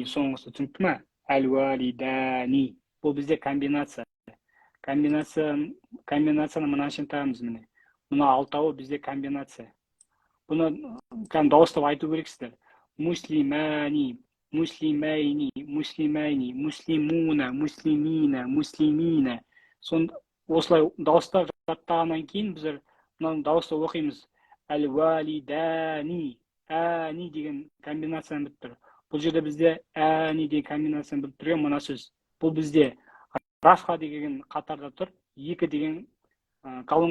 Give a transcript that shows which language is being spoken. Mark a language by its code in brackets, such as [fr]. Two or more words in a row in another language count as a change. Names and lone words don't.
[kk] Соңғысы түсінікті ма? Әл-валидани. Бұл бізде комбинация. Комбинацияны мына үшін табамыз, міне. Мына алтауы бізде комбинация. Бұны дауыстап айту керексіздер. [ar] مسلمان، مسلمَين، مسلمَين, مسلمون، مسلمين، مسلمين. [kk] Осылай дауыстап жаттағаннан кейін біздер мынаны дауыстап оқимыз. Әл-валидани, әни деген комбинацияны біліп тұр. Бұл жерде бізде әни деген комбинацияны біліп тұрған мына сөз. Бұл бізде рафқа деген қатарда тұр, 2 деген колонкада тұр.